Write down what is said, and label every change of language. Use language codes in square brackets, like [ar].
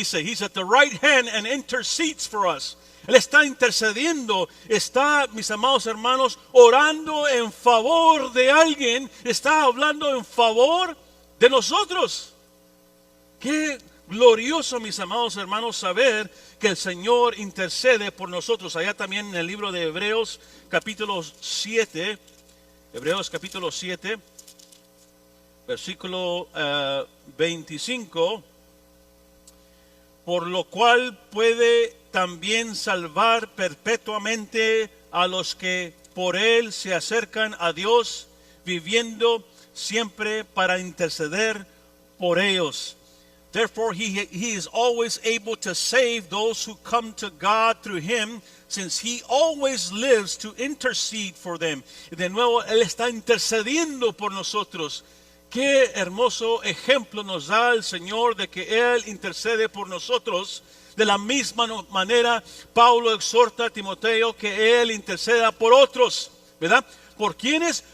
[es] Dice, [en] He's at the right hand and intercedes for us. [es] Él está intercediendo, está, mis amados hermanos, orando en favor de alguien, está hablando en favor de nosotros. Qué glorioso, mis amados hermanos, saber que el Señor intercede por nosotros. Allá también en el libro de Hebreos capítulo 7, Hebreos capítulo 7, versículo 25, por lo cual puede también salvar perpetuamente a los que por Él se acercan a Dios, viviendo siempre para interceder por ellos. [en] Therefore, he is always able to save those who come to God through Him, since He always lives to intercede for them. [es] Y de nuevo, Él está intercediendo por nosotros. Qué hermoso ejemplo nos da el Señor de que Él intercede por nosotros. De la misma manera, Pablo exhorta a Timoteo que él interceda por otros, ¿verdad? ¿Por quiénes?